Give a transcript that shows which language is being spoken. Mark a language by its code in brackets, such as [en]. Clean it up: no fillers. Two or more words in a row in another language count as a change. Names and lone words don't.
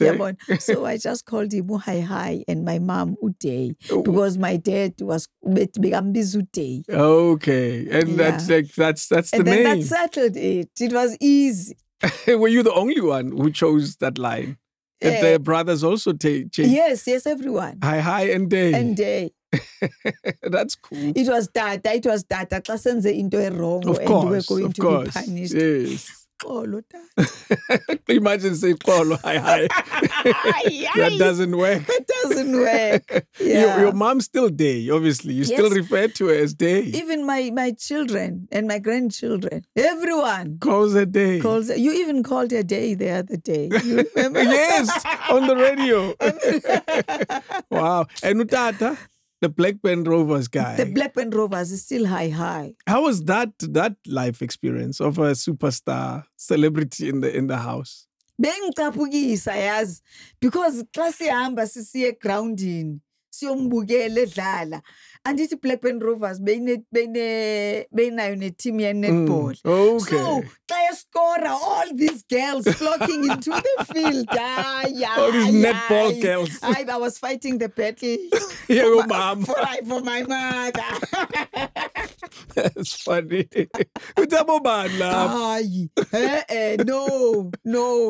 [en] So I just called him hi, and my mom Uday, because my dad was Uday. Okay, and that's the and name. And then that settled it. It was easy. Were you the only one who chose that line? Did the brothers also change? Yes, everyone. Hi and Day. And Day. That's cool. It was Tata. [xh] Xa senze into [en] wrong Of and we're course, going of to course. be punished. Yes. [xh] Xolo, Tata. [en] Imagine saying "Xolo, hi." That doesn't work. It doesn't work. Yeah. Your mom's still Day, obviously. You still refer to her as Day. Even my children and my grandchildren, everyone Calls her Day. you even called her Day the other day. You remember? Yes, on the radio. Wow. And Utata, the Blackburn Rovers guy. The Blackburn Rovers is still high. How was that life experience of a superstar celebrity in the house? [xh] Bengicaphukisa yazi because xa sihamba sisiye groundini siyombukela edlala andithi Blackburn Rovers benayo neteam ye-netball. [en] Okay. So [xh] xa escora [en] all these girls flocking into the field. All these netball girls. I was fighting the battle for my mother. That's funny. No.